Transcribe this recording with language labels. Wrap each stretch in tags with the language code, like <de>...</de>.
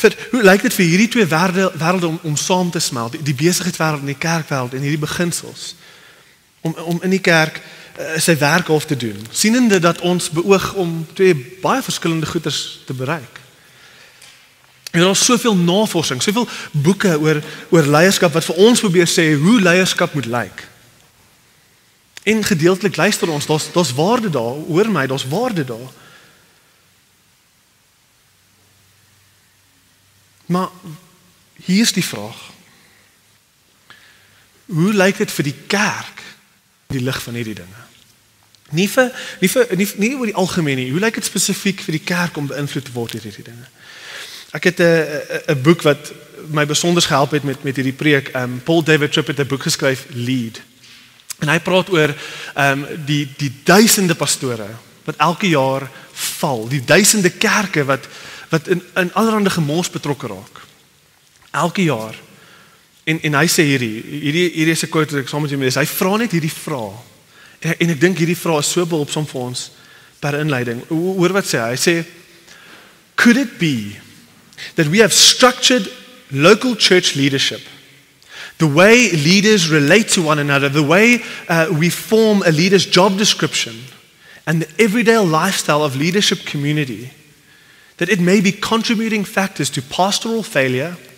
<af>Hoe lyk dit vir hierdie twee wêrelde om saam te smelt, die besigheidswêreld en die kerkwêreld en hierdie beginsels, om in die kerk sy werk half te doen, sienende dat ons beoog om twee baie verskillende goeders te bereik. En daar is soveel navorsing, soveel boeke oor leierskap wat vir ons probeer sê hoe leierskap moet lyk. En gedeeltelik luister ons, daar's waarde daar, hoor my, daar's waarde daar. Maar hier is die vraag. Hoe lyk dit vir die kerk die lig van hierdie dinge? Nie oor die algemeen nie. Hoe lyk dit spesifiek vir die kerk om beïnvloed te word deur hierdie dinge? Ek het 'n boek wat my besonder gehelp het met hierdie preek. Paul David Tripp het 'n boek geskryf, Lead. En hy praat oor die duisende pastore wat elke jaar val, die duisende kerke wat in allerlei gemors betrokke raak. Elke jaar. En hy sê hierdie is 'n quote wat ek saam met julle lees. Hy vra net hierdie vraag. En ek dink hierdie vraag is so behulpsaam vir ons per inleiding. Hoor wat sê hy? Hy sê,</af> <en>could it be that we have structured local church leadership, the way leaders relate to one another, the way we form a leader's job description, and the everyday lifestyle of leadership community, that it may be contributing factors to pastoral failure,</en>